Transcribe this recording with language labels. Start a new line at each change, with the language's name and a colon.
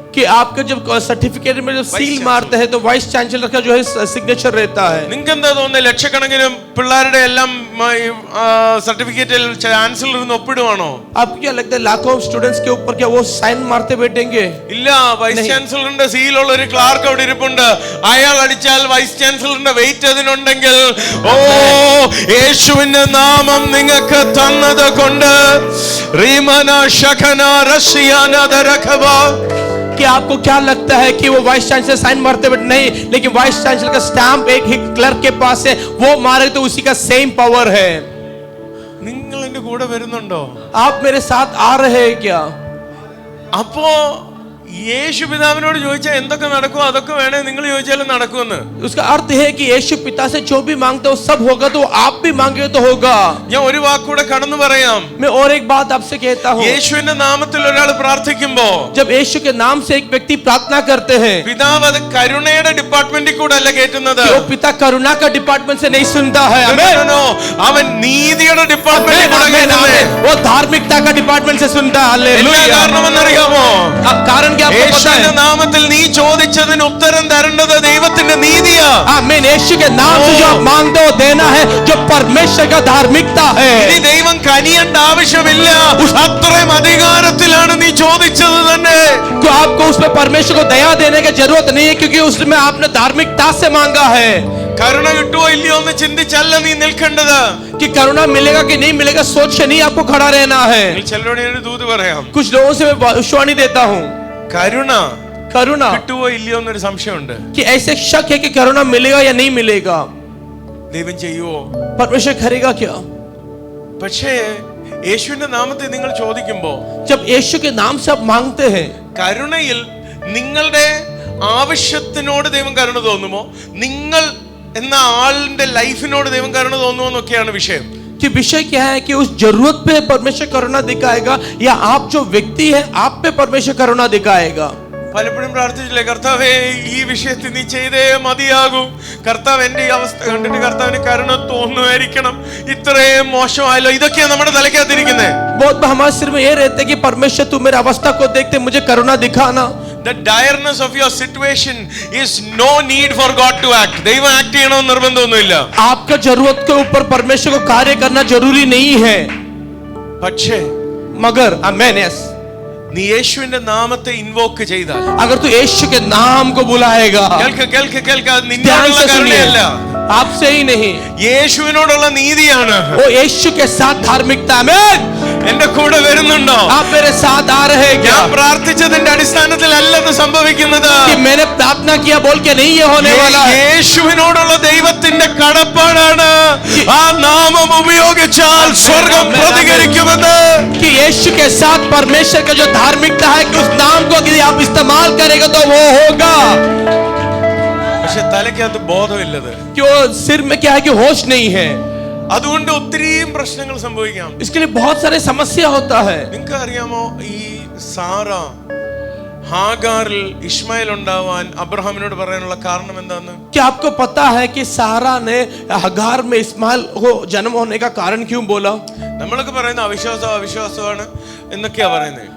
Hindi: कि आपका जब सर्टिफिकेट में जो सील मारते हैं तो वाइस चांसलर का जो है सिग्नेचर रहता है।
Malayalam: നിങ്ങൾക്ക് എന്താ തോന്നുന്നത്? ലക്ഷക്കണക്കിന് പിള്ളേരുടെ എല്ലാം സർട്ടിഫിക്കറ്റിൽ ചാൻസലറിന് ഒപ്പിടുവാണോ?
Hindi: आपको क्या लगता है लाखों स्टूडेंट्स के ऊपर क्या वो साइन मारते बैठेंगे?
Malayalam: ഇല്ല. വൈസ് ചാൻസലറിന്റെ സീലുള്ള ഒരു ക്ലാർക്ക് അവിടെ ഇരിപ്പുണ്ട്. അയാൾ അടിച്ചാൽ വൈസ് ചാൻസലറിന്റെ വെയിറ്റ് അതിനുണ്ടെങ്കിൽ ഓ യേശുവിന്റെ നാമം നിങ്ങൾക്ക് തന്നത് കൊണ്ട് റീമന ശഖന റസിയാന ദരഖബ.
Hindi: कि आपको क्या लगता है कि वो वाइस चांसलर साइन मारते बैठे? नहीं, लेकिन वाइस चांसलर का स्टैम्प एक ही क्लर्क के पास है, वो मारे तो उसी का सेम पावर है।
Malayalam: നിങ്ങൾ എന്റെ കൂടെ വരുന്നുണ്ടോ?
Hindi: आप मेरे साथ आ रहे हैं क्या?
Malayalam: അപ്പോ യേശു പിതാവിനോട് ചോദിച്ചാൽ എന്തൊക്കെ നടക്കും അതൊക്കെ വേണേ നിങ്ങൾ ചോദിച്ചാലും നടക്കുമെന്ന്.
Hindi: उसका अर्थ है कि यीशु पिता से जो भी मांगते हो सब होगा, तो आप भी मांगे तो होगा।
Malayalam: ഞാൻ ഒരു വാക്കൂടെ കടന്നു പറയാം.
Hindi: मैं और एक बात आपसे कहता हूँ।
Malayalam: യേശുവിന്റെ നാമത്തിൽ ഒരാൾ പ്രാർത്ഥിക്കുമ്പോ
Hindi: जब यीशु के नाम से एक व्यक्ति प्रार्थना करते हैं,
Malayalam: പിതാവ് അത് കരുണയുടെ ഡിപ്പാർട്ട്മെന്റിൽ കൂടെ അല്ല കേട്ടുന്നത്.
Hindi: वो पिता करुणा का डिपार्टमेंट से नहीं सुनता है।
Malayalam: അവൻ നീതിയുടെ ഡിപ്പാർട്ട്മെന്റിൽ കൂടെ കേൾക്കുന്നത്.
Hindi: वो धार्मिकता का डिपार्टमेंट से सुनता है। हालेलुया।
Malayalam: കാരണമെന്നറിയാമോ?
Hindi: कारण क्या आपको पता है?
Malayalam: യേശുവിന്റെ നാമത്തിൽ നീ ചോദിച്ചതിന് ഉത്തരം തരേണ്ടത് ദൈവത്തിന്റെ നീതിയാ.
Hindi: आमीन। यीशु के नाम से जो आप मांगते हो देना है, जो परमेश्वर का धार्मिकता है।
Malayalam: ഇനി ദൈവം കനിയേണ്ട ആവശ്യമില്ല. അത്രയും അധികാരത്തിലാണ് നീ ചോദിച്ചത് തന്നെ.
Hindi: तो आपको उसमें परमेश्वर को दया देने की जरूरत नहीं है, क्योंकि उसमें आपने धार्मिकता से मांगा है।
Malayalam: കരുണ കിട്ടുമോ ഇല്ലയോ എന്ന് ചിന്തിച്ചല്ല നീ നിൽക്കേണ്ടത്.
Hindi: कि करुणा मिलेगा कि नहीं मिलेगा सोच के नहीं आपको खड़ा रहना है।
Malayalam: ചിലരോട് ഞാൻ ദൂത് പറയാം.
Hindi: कुछ लोगों से मैं भविष्यवाणी देता हूँ।
Malayalam: കരുണ
Hindi: करुणा
Malayalam: കിട്ടുമോ ഇല്ലയോ എന്നൊരു സംശയമുണ്ട്.
Hindi: कि ऐसे शक है कि करुणा मिलेगा या नहीं मिलेगा।
Malayalam: ദൈവം ചെയ്യുവോ?
Hindi: परमेश्वर करेगा क्या?
Malayalam: പക്ഷേ യേശുവിന്റെ നാമത്തിൽ നിങ്ങൾ ചോദിക്കുമ്പോ
Hindi: जब यीशु के नाम से आप मांगते हैं,
Malayalam: കരുണയിൽ നിങ്ങളുടെ ആവശ്യത്തിനോട് ദൈവം കരുണ തോന്നുമോ, നിങ്ങൾ എന്ന ആളിന്റെ ലൈഫിനോട് ദൈവം കരുണ തോന്നുമോ എന്നൊക്കെയാണ് വിഷയം.
Hindi: कि विषय क्या है कि उस जरूरत पे परमेश्वर करुणा दिखाएगा, या आप जो व्यक्ति है आप पे परमेश्वर करुणा दिखाएगा।
Malayalam: പലപ്പോഴും പ്രാർത്ഥിച്ചില്ലേ, കർത്താവേ ഈ വിഷയത്തിൽ നീ ചെയ്തേ മതിയാകും. കർത്താവ് എന്റെ ഈ അവസ്ഥ കണ്ടിട്ട് കർത്താവിന് കരുണ തോന്നുമായിരിക്കണം. ഇത്രയും മോശമായല്ലോ. ഇതൊക്കെയാണ് നമ്മുടെ തലയ്ക്കകത്തിരിക്കുന്നത്.
Hindi: बहुत हमारे सिर में ये रहते कि परमेश्वर तू मेरी अवस्था को देखते मुझे करुणा दिखाना।
English: The direness of your situation is no need for God to act.
Malayalam: ദൈവം ആക്ട് ചെയ്യണമെന്ന് നിർബന്ധമൊന്നുമില്ല.
Hindi: आपका जरूरत के ऊपर परमेश्वर को कार्य करना जरूरी नहीं है।
Malayalam: പക്ഷേ
Hindi: मगर आमीन, यस,
Malayalam: നീ യേശുവിന്റെ നാമത്തെ ഇൻവോക്ക് ചെയ്താൽ,
Hindi: अगर तू यीशु के नाम को बुलाएगा,
Malayalam: കേൾക്ക നിന്നോടുള്ള കരുണയല്ല,
Hindi: आपसे ही नहीं,
Malayalam: യേശുവിനോടുള്ള നീതിയാണ്.
Hindi: वो यीशु के साथ धार्मिकता। आमीन।
Malayalam: എന്റെ കൂടെ വരുന്നുണ്ടോ?
Hindi: आप मेरे साथ आ रहे हैं क्या?
Malayalam: ഞാൻ പ്രാർത്ഥിച്ചതിന്റെ അടിസ്ഥാനത്തിലല്ല ഇത് സംഭവിക്കുന്നത്.
Hindi: कि मैंने प्रार्थना किया बोल के नहीं ये होने वाला है।
Malayalam: യേശുവിനോടുള്ള ദൈവത്തിന്റെ കടപ്പാടാണ് ആ നാമം ഉപയോഗിച്ചാൽ സ്വർഗം പ്രതികരിക്കുമെന്ന്.
Hindi: कि यीशु के साथ परमेश्वर का जो धार्मिकता है कि उस नाम को यदि आप इस्तेमाल करेंगे तो वो होगा।
Malayalam: പക്ഷെ തലയ്ക്കകത്ത് ബോധമില്ലത്.
Hindi: कि वो सिर में क्या है कि होश नहीं है,
Malayalam: അതുകൊണ്ട് ഒത്തിരിയും പ്രശ്നങ്ങൾ സംഭവിക്കാം.
Hindi: इसके लिए बहुत सारे समस्या होता है।
Malayalam: നിങ്ങൾക്ക് അറിയാമോ, ഈ സാറ ഹാഗാറിൽ ഇസ്മായിൽ ഉണ്ടാവാൻ അബ്രഹാമിനോട് പറയാനുള്ള കാരണം എന്താന്ന്?
Hindi: क्या आपको पता है कि सारा ने हगार में इस्माइल को जन्म होने का कारण क्यों बोला?
Malayalam: നമ്മളൊക്കെ പറയുന്ന അവിശ്വാസമാണ് എന്നൊക്കെയാ പറയുന്നത്.